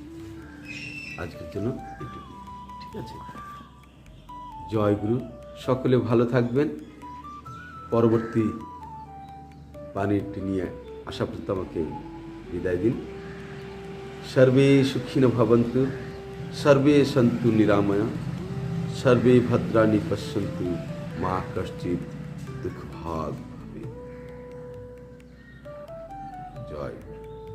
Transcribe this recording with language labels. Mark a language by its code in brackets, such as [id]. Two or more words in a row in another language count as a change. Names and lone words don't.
[bn] আজকের জন্য এটুকু, ঠিক আছে? জয় গুরু। সকলে ভালো থাকবেন। পরবর্তী বাণীটি নিয়ে আসা পর্যন্ত আমাকে বিদায় দিন। [sa] সর্বে সুখিনো ভবন্তু, সর্বে সন্তু নিরাময়া, সর্বে ভদ্রাণি পশ্যন্তু, মা কশ্চিৎ দুঃখভাগ ভবেৎ। [bn] জয়।